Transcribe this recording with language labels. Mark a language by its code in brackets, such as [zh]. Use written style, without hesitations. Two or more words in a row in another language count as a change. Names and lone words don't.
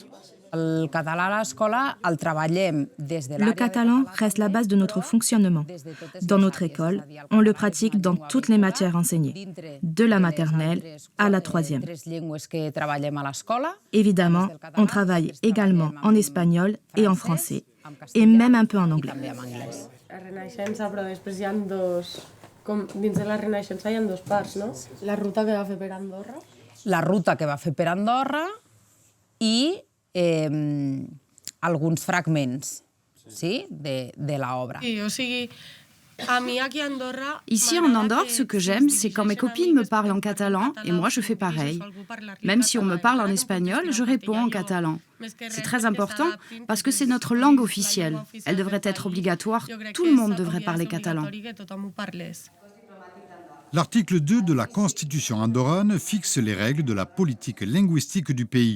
[fr] Le catalan reste la base de notre fonctionnement. Dans notre école, on le pratique dans toutes les matières enseignées, de la maternelle à la troisième. Évidemment, on travaille également en espagnol et en français, et même un peu en anglais. [ca] Dins de la Renaixença hi ha 2 parts, no? La ruta que va fer per Andorra. La ruta que va fer per Andorra i alguns fragments, sí, de l'obra. O sigui, a mi aquí a Andorra... [fr] Ici en Andorre, ce que j'aime, c'est quand mes copines me parlent en catalan et moi je fais pareil. Même si on me parle en espagnol, je réponds en catalan. C'est très important parce que c'est notre langue officielle. Elle devrait être obligatoire. Tout le monde devrait parler catalan. L'article 2 de la Constitution andorrane fixe les règles de la politique linguistique du pays.